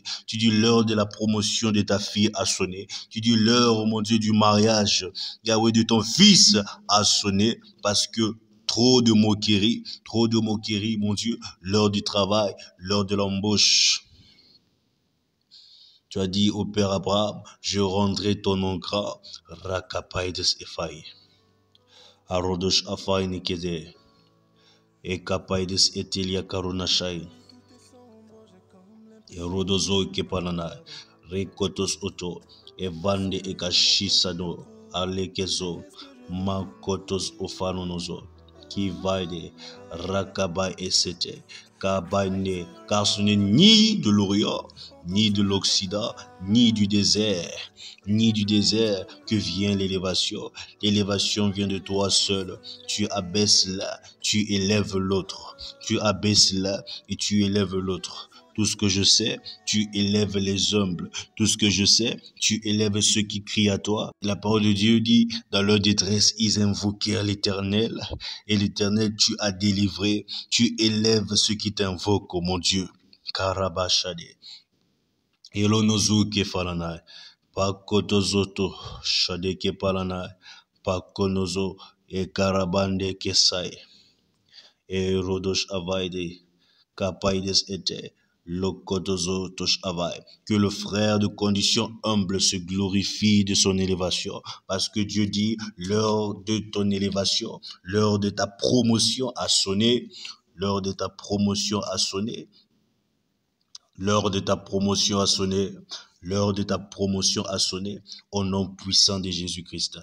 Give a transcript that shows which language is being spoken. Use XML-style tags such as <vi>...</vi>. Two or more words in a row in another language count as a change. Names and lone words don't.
<fr>Tu dis, l'heure de la promotion de ta fille a sonné. Tu dis, l'heure, mon Dieu, du mariage, Yahweh, de ton fils a sonné parce que trop de moqueries, mon Dieu, l'heure du travail, l'heure de l'embauche. Tu as dit au Père Abraham, je rendrai ton nom grand, Rakapaides Ephai. Arodosh Afai Nikede. Et kapaides etelia karunashai. Et rodozo kepanana. Rekotos oto. Et vande ekashisano. Alekezo. Makotos ofanonozo. Qui vaide. Rakabai esete. Kabaine. Car ce n'est ni de l'Orient, ni de l'Occident, ni du désert que vient l'élévation. L'élévation vient de toi seul. Tu abaisses là, tu élèves l'autre. Tu abaisses là et tu élèves l'autre. Tout ce que je sais, tu élèves les humbles. Tout ce que je sais, tu élèves ceux qui crient à toi. La parole de Dieu dit, dans leur détresse, ils invoquèrent l'Éternel. Et l'Éternel, tu as délivré. Tu élèves ceux qui t'invoquent, oh mon Dieu. Karabashade. Elonozu kefalanai. Pakotozoto, Shadeke Palana, Pakonozo, et Karabande Kesai, et Rodosh Avaide, Kapaides ete, Lokotozo Tosh Avai. Que le frère de condition humble se glorifie de son élévation. Parce que Dieu dit, l'heure de ton élévation, l'heure de ta promotion a sonné, l'heure de ta promotion a sonné, l'heure de ta promotion a sonné, l'heure de ta promotion a sonné, au nom puissant de Jésus-Christ.</fr>